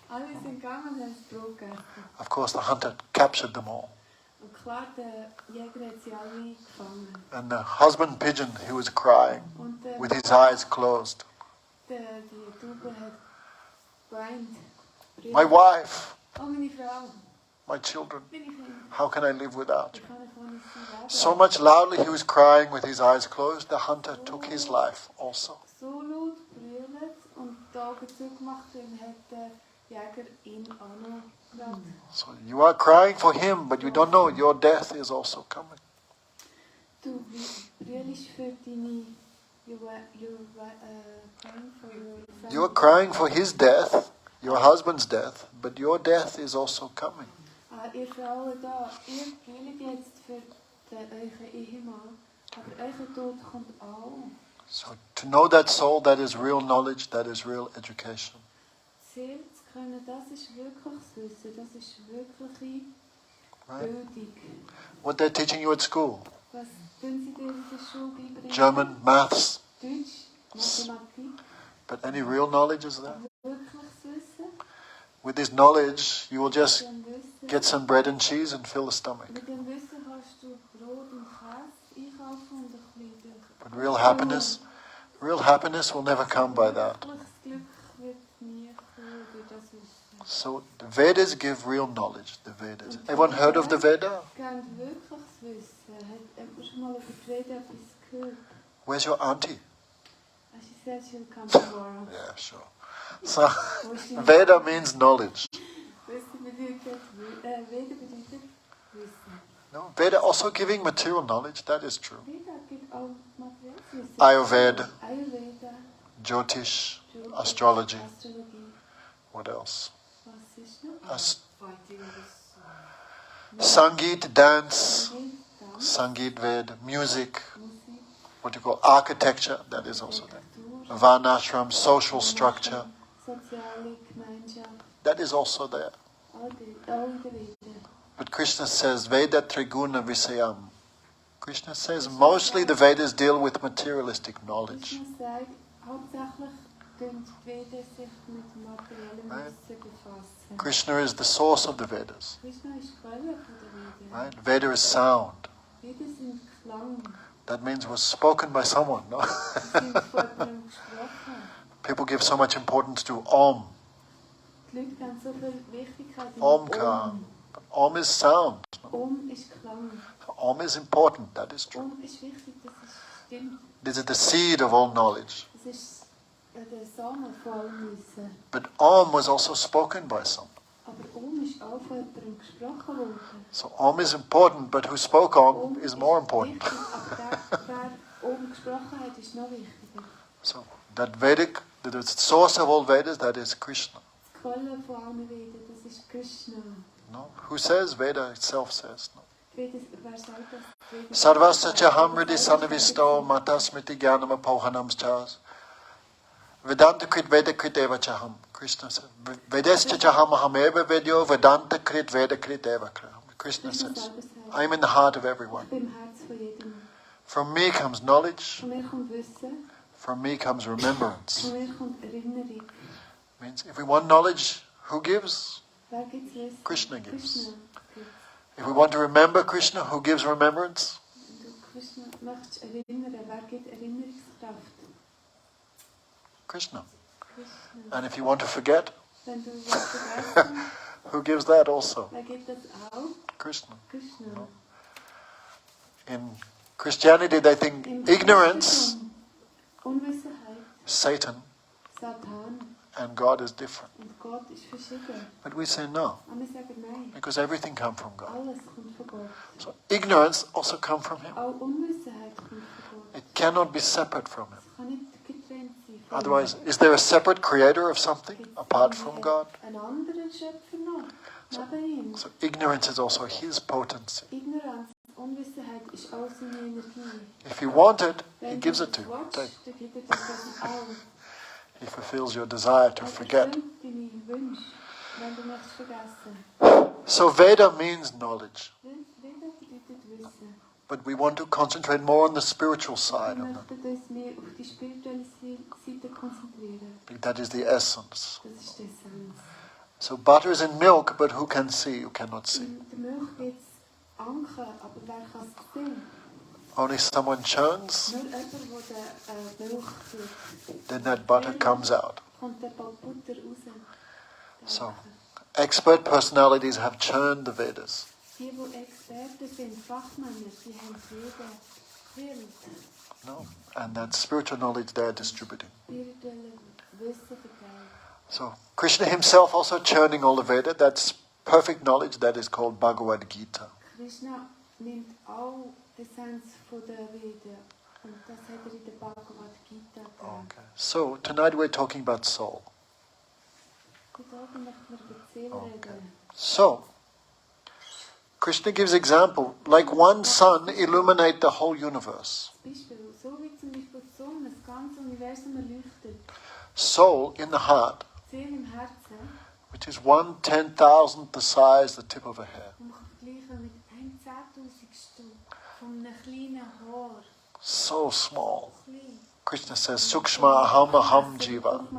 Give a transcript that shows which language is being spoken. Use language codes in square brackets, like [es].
[de] Alle sind gegangen und haben das Brot gegessen. [en] Of course, the hunter captured them all. [de] Und klar, der Jäger hat sie alle gefangen. [en] And the husband pigeon, he was crying [de] Und [en] with his eyes closed. [de] die Taube hat geweint. [en] My wife, [de] Oh, meine Frau, [en] my children, [de] meine Kinder, [en] how can I live without you? [de] ich kann nicht ohne sie leben. [en] So much loudly he was crying with his eyes closed, the hunter took his life also. [de] So laut brüllt und die Augen zugemacht und hat der Jäger ihn auch noch gebracht. [en] So you are crying for him, but you don't know your death is also coming. [de] Du brüllst für deine... [en] crying for your family. You are crying for his death, your husband's death, but your death is also coming. [de] Ihr Frauen da, ihr brüllt jetzt für euren Ehemann, aber euer Tod kommt auch. [en] So to know that soul, that is real knowledge, that is real education. [de] Seele zu können, das ist wirkliches Wissen, das ist wirkliche [en] Right? [de] Bildung. [en] What they're teaching you at school, [de] Was tun sie dir in der Schule beibringen? [en] German, maths, [de] Deutsch, Mathematik, [en] but any real knowledge is there? [de] wirkliches Wissen. [en] With this knowledge, you will just [de] Mit dem Wissen, [en] get some bread and cheese and fill the stomach. [de] mit dem Wissen kannst du Brot und Käse einkaufen und ein bisschen [en] But real happiness will never come by that. [de] wirkliches Glück wird nie kommen durch das Wissen. [en] So the Vedas give real knowledge, the Vedas. Everyone heard of the Veda? [de] Kennt wirkliches Wissen. Hat jemand schon mal über die Rede etwas gehört? [en] Where's your auntie? She said she'll come tomorrow. Yeah, sure. So Veda means knowledge. [de] Wissen bedeutet, Rede bedeutet Wissen. [en] No, Veda also giving material knowledge, that is true. [de] Veda gibt auch materielles Wissen. [en] Ayurveda, [de] Ayurveda, [en] Jyotish, Astrology. [de] Astrologie. [en] What else? [de] Was ist noch? [en] Sangeet, dance. [de] Tanz, [en] Sangeet Ved, music. [de] Musik, [en] What you call architecture, that is also there. [de] Architektur, [en] Varnashram, social structure, [de] soziale Gemeinschaft, [en] that is also there. [de] all in der Veda. [en] But Krishna says, [sa] Veda Triguna Visayam. [en] Krishna says mostly the Vedas deal with materialistic knowledge. [de] Krishna sagt, hauptsächlich tun die Veda sich mit materiellem Wissen befassen. [en] Krishna is the source of the Vedas. [de] Krishna ist die Quelle von der Veda. [en] Right? Veda is sound. [de] Veda sind Klang. [en] That means it was spoken by someone. No? [de] Sie sind von jemandem gesprochen. [en] People give so much importance to Om. [de] Die Leute geben so viel Wichtigkeit in [en] Omkar. But Om is sound. No? [de] Om ist Klang. [en] Om is important, that is true. [de] Om ist wichtig, das ist stimmt. [en] This is the seed of all knowledge. [de] Das ist der Samen von allem Wissen. [en] But Om was also spoken by someone. [de] Aber Om ist auch von jemandem gesprochen worden. [en] So Om is important, but who spoke Om is more important. [de] Wichtig, aber wer Om gesprochen hat, ist noch wichtiger. [en] So that Vedic, the source of all Vedas, that is Krishna. [de] Die Quelle von allen Veden, das ist Krishna. [en] No? Who says? Veda itself says. No? [de] Wer sagt das? Veda- [sa] Sarvasya chaham hridi sanavisto matasmiti jnanam apohanam chas. Vedanta krit veda krit eva chaham. [en] Krishna says. [sa] Vedescha chaham ahameva vedyo vedanta krit veda krit eva kraham. [en] Krishna says, I am in the heart of everyone. [de] Ich bin im Herz von jedem. [en] From me comes knowledge. [de] Von mir kommt Wissen, [en] From me comes remembrance. [de] von mir kommt Erinnerung. [en] Means if we want knowledge, who gives? [de] Wer gibt Wissen? [en] Krishna gives. [de] Krishna gibt. [en] If we want to remember Krishna, who gives remembrance? [de] Wenn du Krishna möchtest erinnern, wer gibt Erinnerungskraft? [en] Krishna. [de] Krishna. [en] And if you want to forget, [de] Wenn du was vergessen, [en] who gives that also? [de] wer gibt das auch? [en] Krishna. [de] Krishna. [en] No. In Christianity, they think [de] Im [en] ignorance, [de] Christentum, Unwissenheit, [en] Satan, [de] Satan [en] and God is different. [de] und Gott ist verschieden. [en] But we say no, [de] Aber wir sagen nein. [en] because everything comes from God. [de] Alles kommt von Gott. [en] So ignorance also comes from Him. [de] Auch Unwissenheit kommt von Gott. [en] It cannot be separate from Him. [de] Es kann nicht getrennt sein von [en] Otherwise, [de] ihm. [en] is there a separate creator of something [de] Gibt's [en] apart [de] irgendwie [en] from God? [de] einen anderen Schöpfer noch, neben ihm. [en] So ignorance is also His potency. [de] Ignoranz, Unwissenheit ist auch seine Energie. [en] If you want it, He [de] Wenn [en] gives [de] du [en] it to [de] es [en] you. [de] willst, [en] Take. [de] dann gibt er dir das auch. [en] He fulfills your desire to [de] Er [en] forget. [de] erfüllt deine Wünsche, wenn du möchtest vergessen. [en] So Veda means knowledge. [de] Veda bedeutet Wissen. [en] But we want to concentrate more on the spiritual side of it. [de] möchten uns mehr auf die spirituelle Seite konzentrieren. [en] That is the essence. [de] Das ist die Essenz. [en] So butter is in milk, but who can see? You cannot see. [de] In der Milch gibt es Anker, aber wer kann es sehen? [en] Only someone churns, [de] Nur jemand, der Milch tut. [en] then that butter comes out. [de] Kommt der Ball Butter raus. [en] So, expert personalities have churned the Vedas. [de] Die Experten sind, Fachmänner, die haben Veda gefüllt. [en] No? And that spiritual knowledge they are distributing. [de] Spirituelle Wissen verteilt. [en] So, Krishna himself also churning all the Veda. That's perfect knowledge. That is called Bhagavad Gita. [de] Krishna nimmt auch die Essenz von der Veda. Und das hat er in der Bhagavad Gita gegeben. [en] Okay. So, tonight we're talking about soul. [de] Heute Abend möchten wir über die Seele reden. [en] So, Krishna gives example, like one sun illuminate the whole universe. [de] Beispiel, so wie zum Beispiel die Sonne das ganze Universum erleuchtet. [en] Soul in the heart, [de] Die Seele im Herzen, [en] which is 1/10,000th the size, the tip of a hair. [de] man kann vergleichen mit 1/10.000 von einem kleinen Haar. [en] So small. [de] Klein. [en] Krishna says, [sa] Sukshma aham aham jiva. [de] Durchmesser von einem Haar.